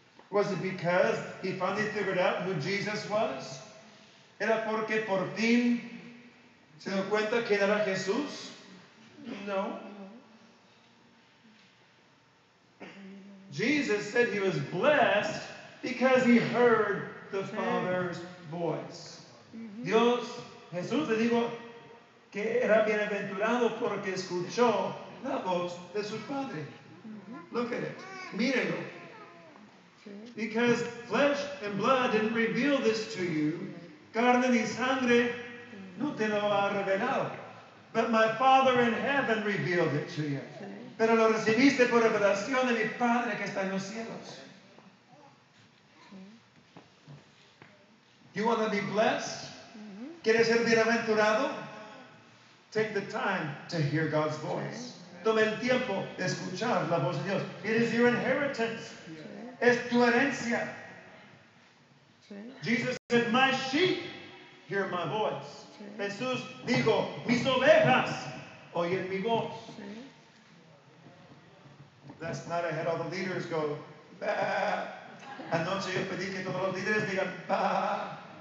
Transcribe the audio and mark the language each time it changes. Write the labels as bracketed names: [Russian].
[English] Was it because he finally figured out who Jesus was? [Spanish] ¿Era porque por fin se dio cuenta quién era Jesús? [English] No. Jesus said he was blessed because he heard the Father's voice. [Spanish] Jesús le dijo que era bienaventurado porque escuchó la voz de su Padre. [English] Look at it. [Spanish] Mírelo. [English] Because flesh and blood didn't reveal this to you. [Spanish] Carne ni sangre no te lo ha revelado. [English] But my Father in heaven revealed it to you. [Spanish] Pero lo recibiste por revelación de mi Padre que está en los cielos. [English] You want to be blessed? [Spanish] ¿Quieres ser bienaventurado? [English] Take the time to hear God's voice. [Spanish] Tome el tiempo de escuchar la voz de Dios. [English] It is your inheritance. [Spanish] Es tu herencia. [English] Jesus said, my sheep hear my voice. [Spanish] Jesús dijo, mis ovejas oyen mi voz. [English] Last night I had all the leaders go, bah. [Spanish] Anoche yo pedí que todos los líderes digan, bah.